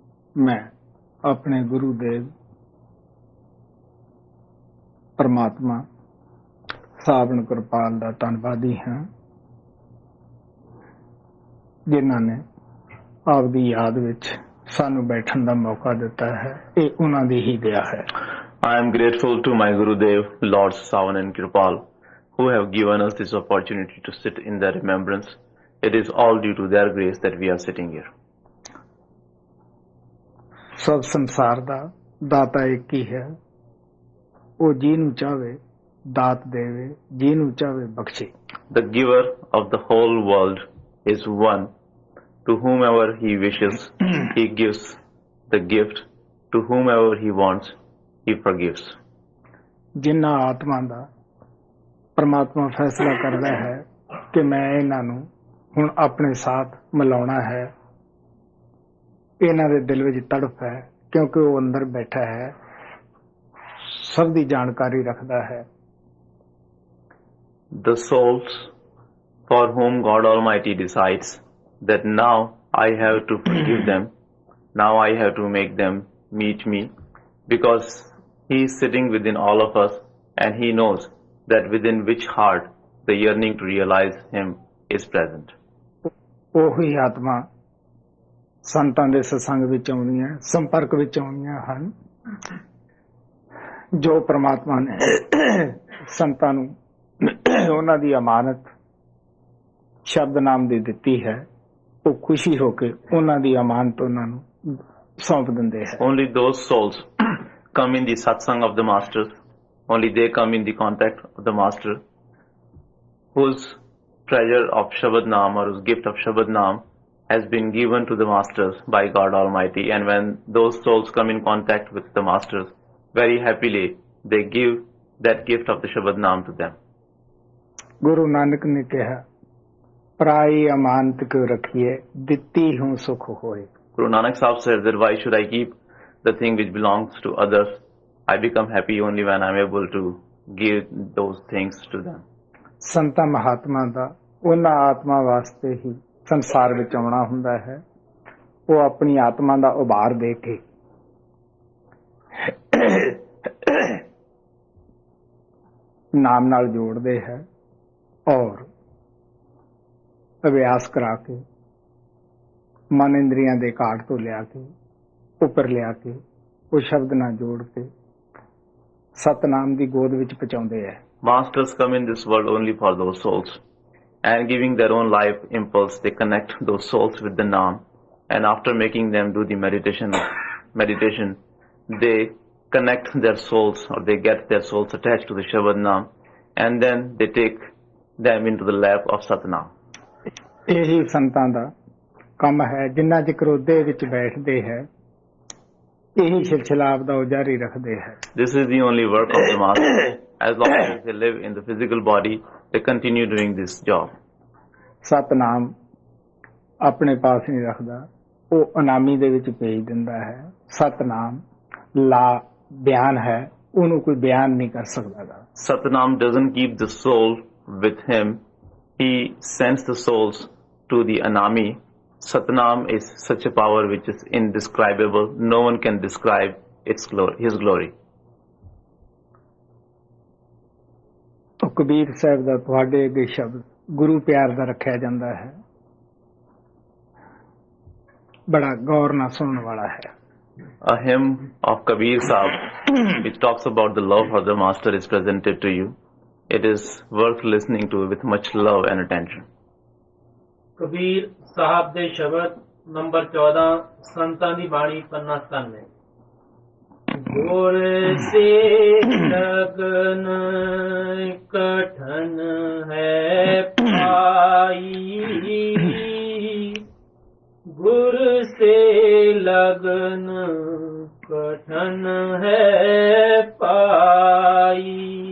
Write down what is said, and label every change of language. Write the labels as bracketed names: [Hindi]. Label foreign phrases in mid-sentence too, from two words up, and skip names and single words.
[Hindi] मैं अपने गुरुदेव परमात्मा [Punjabi] सावण कृपाल ਦਾ ਧੰਨਵਾਦੀ ਹਾਂ ਜਿਨ੍ਹਾਂ ਨੇ ਆਪਦੀ ਯਾਦ ਵਿੱਚ ਸਾਨੂੰ ਬੈਠਣ ਦਾ ਮੌਕਾ ਦਿੱਤਾ ਹੈ। ਇਹ ਉਹਨਾਂ ਦੀ ਹੀ ਦਇਆ ਹੈ। [English] I am grateful to my Gurudev, Lord Savan and Kripal, who have given us this opportunity to sit in their remembrance. It is all due to their grace that we are sitting here. [Punjabi] ਸਭ ਸੰਸਾਰ ਦਾ ਦਾਤਾ ਇੱਕ ਹੀ ਹੈ। ਉਹ ਜਿਹਨੂੰ ਚਾਹੇ ਦਾਤ ਦੇਵੇ, ਜਿਹਨੂੰ ਚਾਹੇ ਬਖਸ਼ੇ। [English] The giver of the whole world is one. To whomever he wishes, he gives the gift. To whomever he wants, he forgives. [Punjabi] ਜਿਨ੍ਹਾਂ ਆਤਮਾ ਦਾ ਪਰਮਾਤਮਾ ਫੈਸਲਾ ਕਰਦਾ ਹੈ ਕਿ ਮੈਂ ਇਹਨਾਂ ਨੂੰ ਹੁਣ ਆਪਣੇ ਸਾਥ ਮਿਲਾਉਣਾ ਹੈ, ਇਹਨਾਂ ਦੇ ਦਿਲ ਵਿੱਚ ਤੜਫ ਹੈ ਕਿਉਂਕਿ ਉਹ ਅੰਦਰ ਬੈਠਾ ਹੈ, ਸਭ ਦੀ ਜਾਣਕਾਰੀ ਰੱਖਦਾ ਹੈ। [English] The souls for whom God Almighty decides that now I have to forgive them, now I have to make them meet me, because He is sitting within all of us and He knows that within which heart the yearning to realize Him is present. [Punjabi] ਉਹੀ ਆਤਮਾ ਸੰਤਾਂ ਦੇ ਸਤਸੰਗ ਵਿੱਚ ਆਉਂਦੀਆਂ, ਸੰਪਰਕ ਵਿੱਚ ਆਉਂਦੀਆਂ ਹਨ, ਜੋ ਪ੍ਰਮਾਤਮਾ ਨੇ ਸੰਤਾਂ ਨੂੰ ਉਹਨਾਂ ਦੀ ਅਮਾਨਤ ਸ਼ਬਦ ਨਾਮ ਦੀ ਦਿੱਤੀ ਹੈ। ਉਹ ਖੁਸ਼ੀ ਹੋ ਕੇ ਉਹਨਾਂ ਦੀ ਅਮਾਨਤ ਉਹਨਾਂ ਨੂੰ ਸੌਂਪ ਦਿੰਦੇ ਹੈ। [English] Only those souls come in the satsang of the masters, only they come in the contact of the master, whose treasure of Shabad Naam or whose gift of Shabad Naam has been given to the masters by God Almighty. And when those souls come in contact with the masters, very happily they give that gift of the Shabad Naam to them. [Punjabi] ਗੁਰੂ ਨਾਨਕ ਨੇ ਕਿਹਾ, ਪਰਾਈ ਅਮਾਨਤ ਕਿਉ ਰੱਖੀਏ, ਦਿੱਤੀ ਹੂੰ ਸੁਖ ਹੋਏ। [English] Guru Nanak Sahib said that why should I keep the thing which belongs to others? I become happy only when I am able to give those things to them. [Punjabi] ਸੰਤਾਂ ਮਹਾਤਮਾ ਦਾ ਉਹਨਾਂ ਆਤਮਾ ਵਾਸਤੇ ਹੀ ਸੰਸਾਰ ਵਿੱਚ ਆਉਣਾ ਹੁੰਦਾ ਹੈ। ਉਹ ਆਪਣੀ ਆਤਮਾ ਦਾ ਉਭਾਰ ਦੇ ਕੇ ਨਾਮ ਨਾਲ ਜੋੜਦੇ ਹੈ ਔਰ ਅਭਿਆਸ ਕਰਾ ਕੇ ਮਨ ਇੰਦਰੀਆਂ ਦੇ ਘਾਟ ਤੋਂ ਲਿਆ ਕੇ ਉੱਪਰ ਲਿਆ ਕੇ ਉਹ ਸ਼ਬਦ ਨਾਲ ਜੋੜ ਕੇ ਸਤਨਾਮ ਦੀ ਗੋਦ ਵਿੱਚ ਪਹੁੰਚਾਉਂਦੇ ਹੈ। [English] Masters come in this world only for those souls, and giving their own life impulse, they connect those souls with the Naam, and after making them do the meditation, they connect their souls, or they get their souls attached to the Shabad Naam, and then they take them into the lap of Satnam. [Punjabi] ਇਹੀ ਸੰਤਾਂ ਦਾ ਕੰਮ ਹੈ। ਜਿੰਨਾ ਚਿਰ ਉਹਦੇ ਵਿੱਚ ਬੈਠਦੇ ਹੈ, ਇਹੀ ਸਿਲਸਿਲਾ ਆਪਦਾ ਉਹ ਜਾਰੀ ਰੱਖਦੇ ਹੈ। [English] This is the only work of the master. As long as they live in the physical body, they continue doing this job. [Punjabi] ਸਤਨਾਮ ਆਪਣੇ ਪਾਸ ਨਹੀਂ ਰੱਖਦਾ, ਉਹ ਅਨਾਮੀ ਦੇ ਵਿੱਚ ਭੇਜ ਦਿੰਦਾ ਹੈ। ਸਤਨਾਮ ਲਾ ਬਿਆਨ ਹੈ, ਉਹਨੂੰ ਕੋਈ ਬਿਆਨ ਨਹੀਂ ਕਰ ਸਕਦਾ। [English] Satnam doesn't keep the soul with him. He sends the souls to the anami. Satnam is such a power which is indescribable. No one can describe its glory, his glory. [Punjabi] ਉਹ ਕਬੀਰ ਸਾਹਿਬ ਦਾ ਤੁਹਾਡੇ ਅੱਗੇ ਸ਼ਬਦ ਗੁਰੂ ਪਿਆਰ ਦਾ ਰੱਖਿਆ ਜਾਂਦਾ ਹੈ, ਬੜਾ ਗੌਰ ਨਾਲ ਸੁਣਨ ਵਾਲਾ ਹੈ। [English] A hymn of Kabir Sahib which talks about the love for the master is presented to you. It is worth listening to with much love and attention. [Punjabi] ਕਬੀਰ ਸਾਹਿਬ ਦੇ ਸ਼ਬਦ ਨੰਬਰ 14 ਸੰਤਾਂ ਦੀ ਬਾਣੀ ਪੰਨਾ 97। [Hindi] गुर से लगन कठन है पाई, गुर से लगन कठन है पाई।